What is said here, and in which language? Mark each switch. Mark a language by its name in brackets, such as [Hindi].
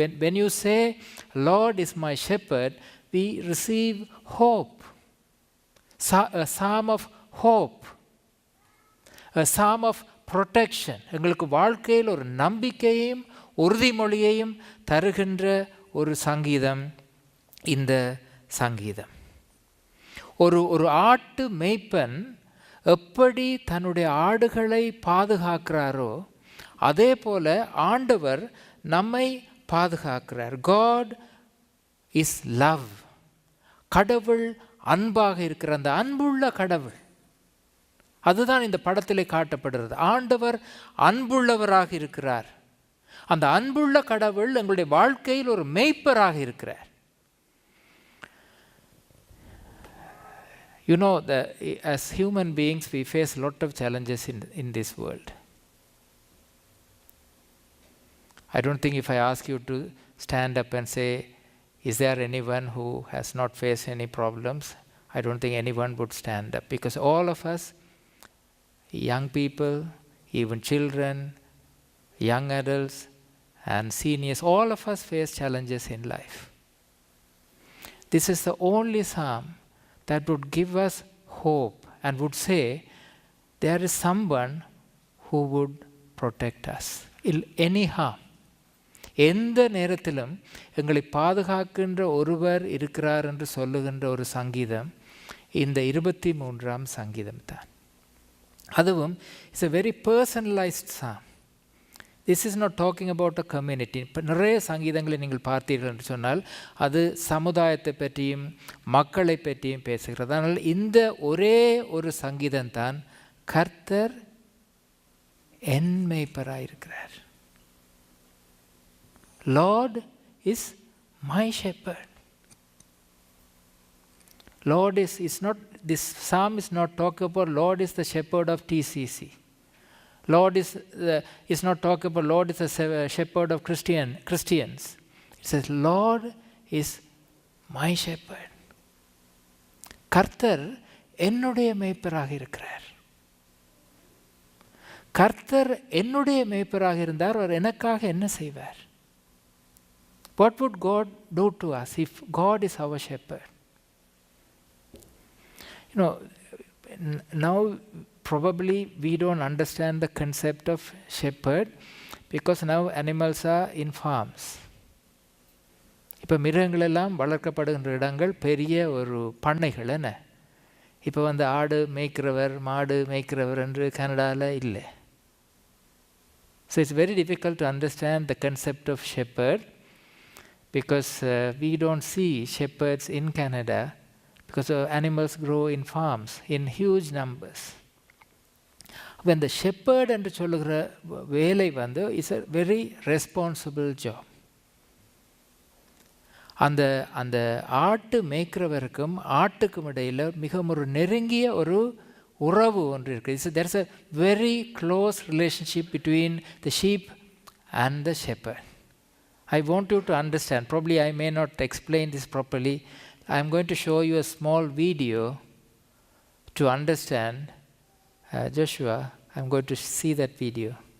[English] When you say Lord is my shepherd, we receive hope, a psalm of hope, a psalm of protection. [Tamil] எங்களுக்கு வாழ்க்கையில் ஒரு நம்பிக்கையையும் உறுதிமொழியையும் தருகின்ற ஒரு சங்கீதம் இந்த சங்கீதம். ஒரு ஆட்டு மேய்ப்பன் எப்படி தன்னுடைய ஆடுகளை பாதுகாக்கிறாரோ அதே போல ஆண்டவர் நம்மை பாதுகாக்கிறார். [English] God is love. [Tamil] கடவுள் அன்பாக இருக்கிற அந்த அன்புள்ள கடவுள், அதுதான் இந்த படத்திலே காட்டப்படுகிறது. ஆண்டவர் அன்புள்ளவராக இருக்கிறார். அந்த அன்புள்ள கடவுள் எங்களுடைய வாழ்க்கையில் ஒரு மேய்ப்பராக இருக்கிறார். [English] You know, as human beings, we face a lot of challenges in this world. I don't think if I ask you to stand up and say, is there anyone who has not faced any problems? I don't think anyone would stand up, because all of us, young people, even children, young adults and seniors, all of us face challenges in life. This is the only psalm that would give us hope and would say there is someone who would protect us in any harm. [Tamil] எந்த நேரத்திலும் எங்களை பாதுகாக்கின்ற ஒருவர் இருக்கிறார் என்று சொல்லுகின்ற ஒரு சங்கீதம் இந்த 23ஆம் சங்கீதம் தான். அதுவும் [English] It's a very personalized psalm. This is not talking about a community. [Tamil] இப்போ நிறைய சங்கீதங்களை நீங்கள் பார்த்தீர்கள் என்று சொன்னால் அது சமுதாயத்தை பற்றியும் மக்களை பற்றியும் பேசுகிறது. ஆனால் இந்த ஒரே ஒரு சங்கீதம் தான் கர்த்தர் என் மேய்ப்பராய் இருக்கிறார். [English] Lord is my shepherd. Lord is not, this psalm is not talking about Lord is the shepherd of TCC. Lord is not talking about Lord is the shepherd of Christians. It says Lord is my shepherd. [Tamil] கர்த்தர் என்னுடைய மேய்ப்பராக இருக்கிறார். கர்த்தர் என்னுடைய மேய்ப்பராக இருந்தார். அவர் எனக்காக என்ன செய்வார்? [English] What would God do to us if God is our shepherd? You know, now probably we don't understand the concept of shepherd because now animals are in farms. [Tamil] இப்போ மிருகங்கள் எல்லாம் வளர்க்கப்படுகின்ற இடங்கள் பெரிய ஒரு பண்ணைகள் என்ன. இப்போ ஆடு மேய்க்கிறவர் மாடு மேய்க்கிறவர் என்று கனடாவில் இல்லை. [English] So it's very difficult to understand the concept of shepherd because we don't see shepherds in Canada because animals grow in farms in huge numbers. when the shepherd [Tamil] என்று சொல்லுகிற வேலை வந்து [English] Is a very responsible job. [Tamil] அந்த அந்த ஆட்டு மேய்க்கிறவருக்கும் ஆட்டுக்கும் இடையில் மிக ஒரு நெருங்கிய ஒரு உறவு ஒன்று இருக்குது. [English] There's a very close relationship between the sheep and the shepherd. I want you to understand. Probably I may not explain this properly. I'm going to show you a small video to understand. Joshua, I'm going to see that video.